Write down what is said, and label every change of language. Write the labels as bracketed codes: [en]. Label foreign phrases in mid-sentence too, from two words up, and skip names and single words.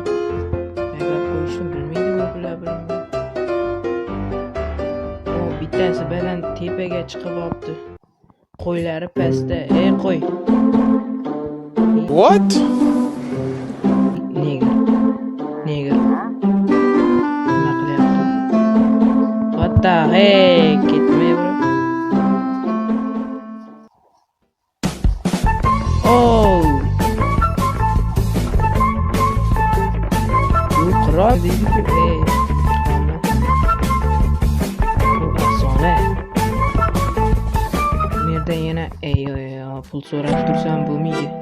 [uz] Agar qo'yishni bilmaydimi bular bilan. Bittasi baland tepaga chiqib olibdi. Qo'ylari pastda. Qo'y. [en] What? [uz] Nega? Nima qilyapti? [en] What the heck? [uz] Ketmay bro. Oh. Bu qirol deydi-ku. Yana pul so'rab tursam bo'lmaydi.